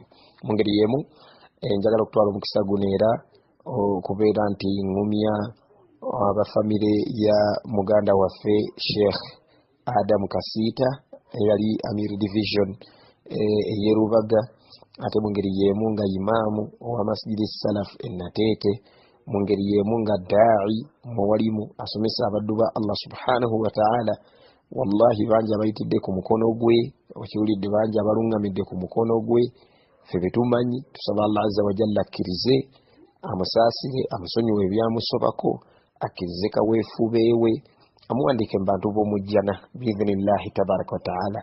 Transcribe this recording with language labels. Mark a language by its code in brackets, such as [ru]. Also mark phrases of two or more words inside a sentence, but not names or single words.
[lg] Mu ngeri y'emu njagala okutwala omukisa guno era okubeera nti ngumya abafamire ya muganda waffe Sheikh Adam Kasiita eyali Amir Division eyerubaga, ate mu ngeri y'emu nga imaamu owa Masjidi Salaf Nateete, mu ngeri y'emu nga daa'i muwalimu asomesa abaddu ba [ar] الله سبحانه وتعالى. [lg] Wallahi bangi abayitidde ku mukono gwe, okiwulidde, bangi abalungamidde ku mukono gwe. Ffe betumanyi, tusaba [ar] الله عز وجل [lg] akkirize, amusaasire, amusonyiwe ebyamusobako, akkirize kaweefubeewe, amuwandiike mu bantu b'omujjana [ar] بإذن الله تبارك وتعالى.